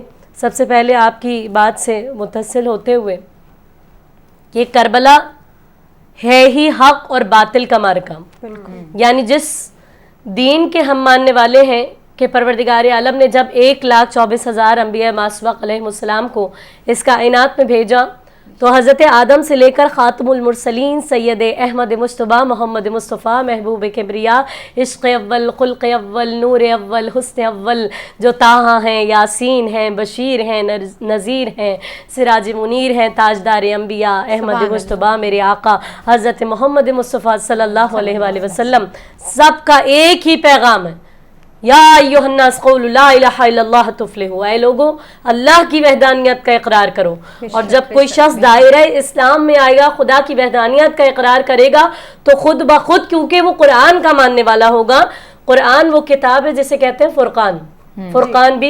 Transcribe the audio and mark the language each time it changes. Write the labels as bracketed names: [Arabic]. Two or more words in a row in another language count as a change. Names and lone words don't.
[Urdu] سب سے پہلے آپ کی بات سے متصل ہوتے ہوئے یہ کربلا ہے ہی حق اور باطل کا معرکہ, یعنی جس دین کے ہم ماننے والے ہیں کہ پروردگار عالم نے جب 1,24,000 انبیاء ماسبق علیہ السلام کو اس کائنات میں بھیجا تو حضرت آدم سے لے کر خاتم المرسلین سید احمد مجتبیٰ محمد مصطفیٰ محبوب کبریا, عشق اول, خلق اول, نور اول, حسن اول, جو طٰہٰ ہیں, یاسین ہیں, بشیر ہیں, نذیر ہیں, سراج منیر ہیں, تاجدار انبیاء احمد مجتبیٰ میرے آقا حضرت محمد مصطفیٰ صلی اللہ علیہ وآلہ وسلم, سب کا ایک ہی پیغام ہے, [Arabic] یا ایھا الناس قولوا لا الہ الا اللہ تفلحوا, [Urdu] اے لوگوں اللہ کی وحدانیت کا اقرار کرو. اور جب کوئی شخص دائرہ اسلام میں آئے گا, خدا کی وحدانیت کا اقرار کرے گا, تو خود بخود, کیونکہ وہ قرآن کا ماننے والا ہوگا. قرآن وہ کتاب ہے جسے کہتے ہیں فرقان, فرقان بھی کہا جاتا ہے.